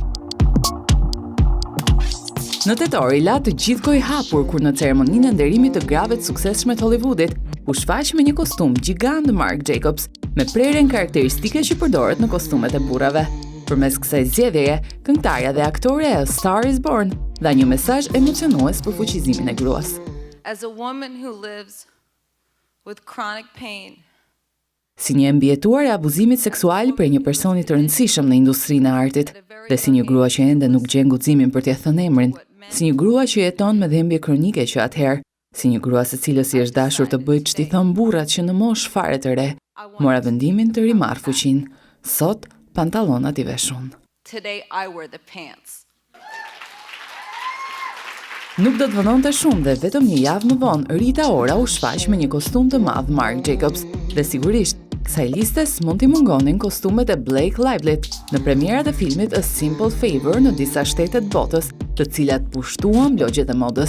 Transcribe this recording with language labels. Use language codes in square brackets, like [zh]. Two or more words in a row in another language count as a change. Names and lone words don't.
[sq] Në tetor i la të gjithë gojë hapur kur në ceremoninë e nderimit të grave të suksesshme të Hollywoodit u shfaq me një kostum gjigant Marc Jacobs me prerjen karakteristike që përdoret në kostumet e burrave. Përmes kësaj zgjedhjeje, këngëtarja dhe aktore e [en] A Star Is Born [sq] dha një mesazh emocionues për fuqizimin e gruas. [en] As a woman who lives with chronic pain. [sq] Si një mbijetuar e abuzimit seksual për një personi të rëndësishëm në industrinë e artit, dhe si një grua që ende nuk gjen guximin për t'ia thënë emrin, si një grua që jeton me dhimbje kronike që atëherë, si një grua së cilës i është dashur të bëjë ç'ti thon burrat që në moshë fare të re, mora vendimin të rimarr fuqinë. Sot pantallonat i veshun. [en] Today I wear the pants. [sq] Nuk do të vënonte shumë dhe vetëm një javë më vonë Rita Ora u shfaq me një kostum të madh Marc Jacobs dhe sigurisht kësaj listes mund t'i mungonin kostumet e Blake Livelyt në premierat e filmit [en] A Simple Favor [sq] në disa shtete të botës, të cilat pushtuan blogjet e modës.